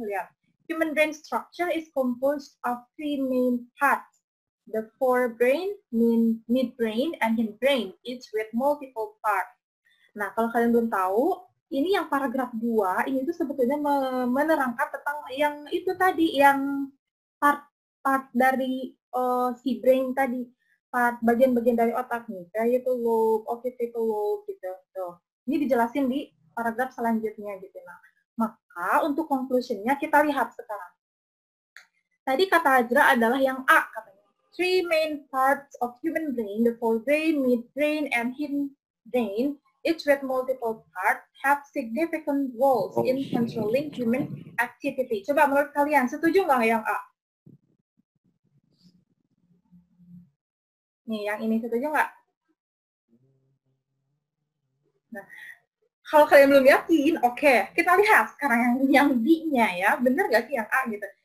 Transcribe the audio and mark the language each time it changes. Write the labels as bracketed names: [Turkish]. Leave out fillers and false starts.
[Indonesian] Lihat, [English] human brain structure is composed of 3 main parts: the forebrain, midbrain, and hindbrain, each with multiple parts. [Indonesian] Nah, kalau kalian belum tahu, ini yang paragraf 2 ini tuh sebetulnya menerangkan tentang yang itu tadi, yang part dari si brain tadi. Bagian-bagian dari otak nih, kayak itu lobe, occipital lobe gitu. Tuh. Ini dijelasin di paragraf selanjutnya gitu. Nah, maka untuk conclusion-nya kita lihat sekarang. Tadi kata Ajra adalah yang A katanya. [English] 3 main parts of human brain, the forebrain, midbrain, and hindbrain, each with multiple parts, have significant roles in controlling human activity. [Indonesian] Coba menurut kalian, setuju nggak yang A? Nih, yang ini setuju nggak? Nah, kalau kalian belum yakin, oke, kita lihat sekarang yang B-nya ya, bener nggak sih yang A gitu?